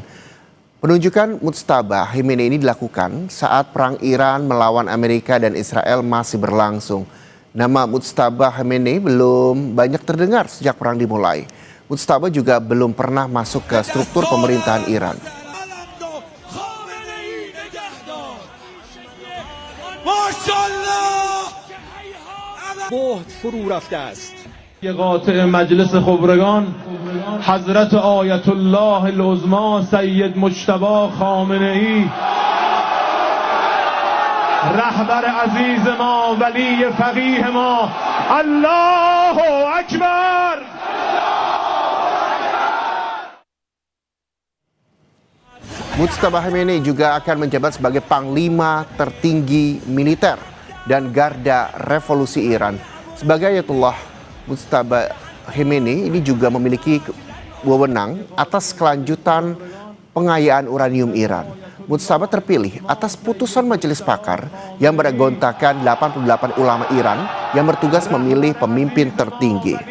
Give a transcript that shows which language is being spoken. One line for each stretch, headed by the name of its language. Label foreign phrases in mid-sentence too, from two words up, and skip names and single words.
Indonesian: Penunjukan Mujtaba Khamenei ini dilakukan saat perang Iran melawan Amerika dan Israel masih berlangsung. Nama Mujtaba Khamenei belum banyak terdengar sejak perang dimulai. Mujtaba juga belum pernah masuk ke struktur pemerintahan Iran.
Persian: قاطع مجلس خبرگان حضرت آیت الله العظما سید مجتبی خامنه‌ای رهبر عزیز ما ولی فقیه ما
Arabic: الله اکبر.
Indonesian: Mujtaba Khamenei juga akan menjabat sebagai panglima tertinggi militer dan garda revolusi Iran. Sebagai Ayatullah, Mujtaba Khamenei ini juga memiliki wewenang atas kelanjutan pengayaan uranium Iran. Mujtaba terpilih atas putusan majelis pakar yang bergontakan 88 ulama Iran yang bertugas memilih pemimpin tertinggi.